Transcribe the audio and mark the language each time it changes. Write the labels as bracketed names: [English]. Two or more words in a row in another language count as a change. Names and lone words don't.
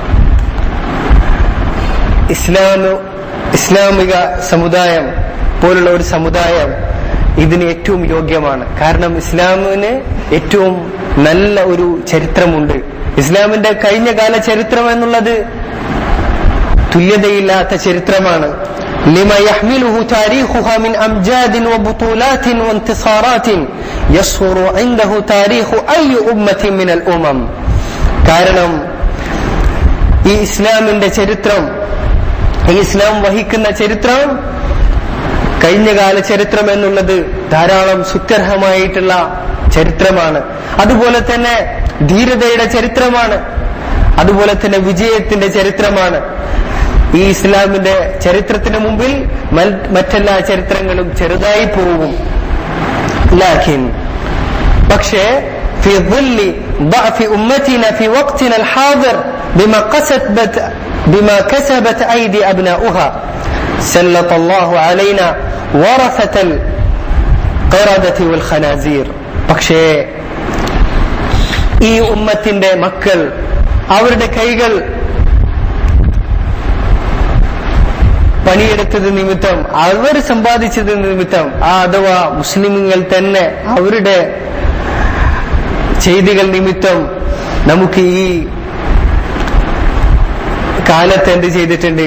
[Malayalam] ഇസ്ലാമിക സമുദായം പോലുള്ള ഒരു സമുദായം ഇതിന് ഏറ്റവും യോഗ്യമാണ്. കാരണം ഇസ്ലാമിന് ഏറ്റവും നല്ല ഒരു ചരിത്രമുണ്ട്. ഇസ്ലാമിന്റെ കഴിഞ്ഞ കാല ചരിത്രം എന്നുള്ളത് തുല്യതയില്ലാത്ത ചരിത്രമാണ്. [Arabic] لما يحمله تاريخها من أمجاد وبطولات وانتصارات يصهر عنده تاريخ أي أمة من الأمم. [Malayalam] കാരണം ഈ ഇസ്ലാമിന്റെ ചരിത്രം, ഈ ഇസ്ലാം വഹിക്കുന്ന ചരിത്രം, കഴിഞ്ഞകാല ചരിത്രം എന്നുള്ളത് ധാരാളം സുത്യർഹമായിട്ടുള്ള ചരിത്രമാണ്. അതുപോലെ തന്നെ ധീരതയുടെ ചരിത്രമാണ്, അതുപോലെ തന്നെ വിജയത്തിന്റെ ചരിത്രമാണ്. ഈ ഇസ്ലാമിന്റെ ചരിത്രത്തിന് മുമ്പിൽ മറ്റെല്ലാ ചരിത്രങ്ങളും ചെറുതായി പോകും. [Arabic] പക്ഷേ في ظل ضعف أمتنا في وقتنا الحاضر بما كسبت أيدي أبناؤها سلط الله علينا ورثة القردة والخنازير. [Malayalam] പക്ഷേ ഈ ഉമ്മത്തിന്റെ മക്കൾ അവരുടെ കൈകൾ പണിയെടുത്തത് നിമിത്തം, അവർ സമ്പാദിച്ചത് നിമിത്തം, അഥവാ മുസ്ലിമുകൾ തന്നെ അവരുടെ ചെയ്തികൾ നിമിത്തം നമുക്ക് ഈ കാലത്ത് എന്ത് ചെയ്തിട്ടുണ്ട്?